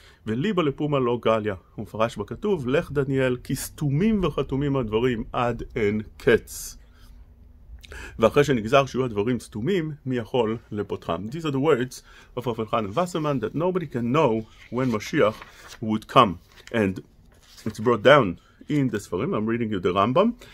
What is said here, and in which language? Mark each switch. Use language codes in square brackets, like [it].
[he] וליבה לפומה לא גליה. הוא מפרש בכתוב, לך דניאל, כי סתומים וחתומים הדברים עד אין קץ. ואחרי שנגזר שיהיו הדברים סתומים, מי יכול לפותחם? [en] These are the words of Rav Yochanan Wasserman, that nobody can know when Mashiach would come. And it's brought down in the Sfarim. I'm reading you the Rambam.